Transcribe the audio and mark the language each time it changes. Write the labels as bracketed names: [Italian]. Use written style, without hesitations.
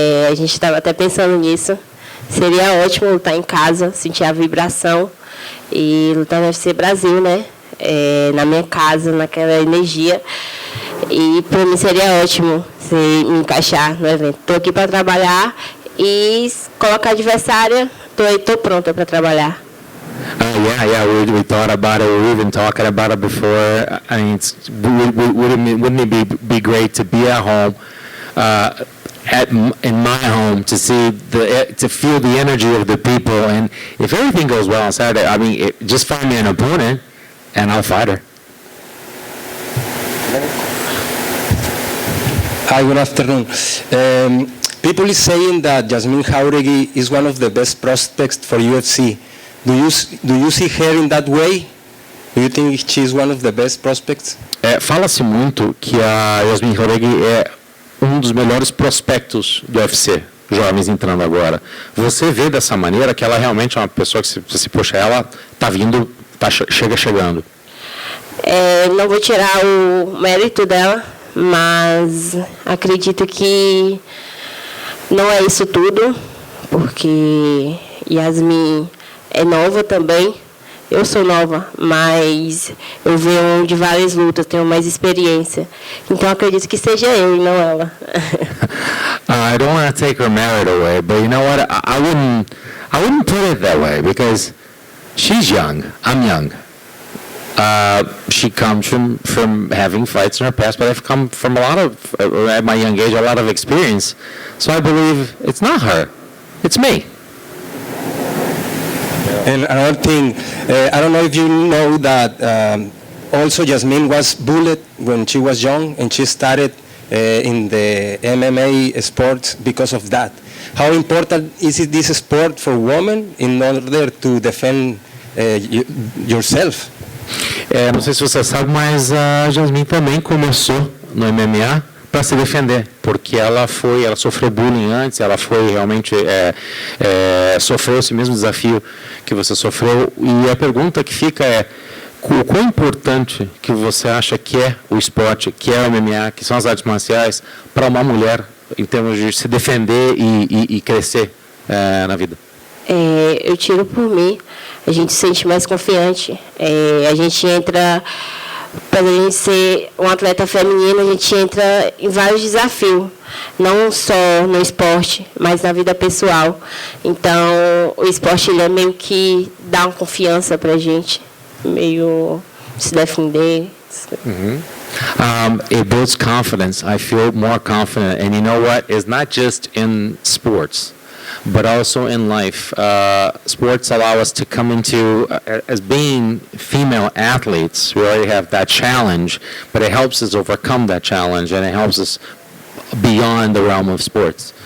[Portuguese] A gente estava até pensando nisso. Seria ótimo lutar em casa, sentir a vibração e lutar no UFC Brasil, né? Na minha casa, naquela energia. E para mim seria ótimo se me encaixar no evento. Estou aqui para trabalhar e colocar adversária, estou pronta para trabalhar. [English] We thought about it. We were even talking about it before. I mean, wouldn't it be great to be at home, in my home, to feel the energy of the people, and if everything goes well on Saturday, I mean, just find me an opponent, and I'll fight her. Hi, good afternoon. People is saying that Yazmin Jauregui is one of the best prospects for UFC. Do you see her in that way? Do you think she's one of the best prospects? [Portuguese] Fala-se muito que a Yazmin Jauregui é dos melhores prospectos do UFC, jovens entrando agora. Você vê dessa maneira que ela realmente é uma pessoa que, se puxa ela, está vindo, chegando. Não vou tirar o mérito dela, mas acredito que não é isso tudo, porque Yazmin é nova também. Eu sou nova, mas eu venho de várias lutas, tenho mais experiência. Então acredito que seja eu e não ela. [English] I don't want to take her merit away, but you know what? I wouldn't put it that way because she's young. I'm young. She comes from having fights in her past, but I've come from at my young age, a lot of experience. So I believe it's not her, it's me. And another thing, I don't know if you know that also Yazmin was bullied when she was young, and she started in the MMA sport because of that. How important is this sport for women in order to defend yourself? [Portuguese] Não sei se você sabe, mas a Jasmine também começou no MMA para se defender, porque ela sofreu bullying antes, ela foi realmente sofreu esse mesmo desafio que você sofreu, e a pergunta que fica é: o quão importante que você acha que é o esporte, que é o MMA, que são as artes marciais, para uma mulher em termos de se defender e crescer na vida? Eu tiro por mim, a gente se sente mais confiante, a gente entra, para a gente ser um atleta feminino, a gente entra em vários desafios, não só no esporte, mas na vida pessoal. Então, o esporte ele é meio que dá uma confiança para a gente, meio se defender. [English] It builds confidence. I feel more confident, and you know what? It's not just in sports, but also in life. Sports allow us to come into, as being female athletes, we already have that challenge, but it helps us overcome that challenge, and it helps us beyond the realm of sports.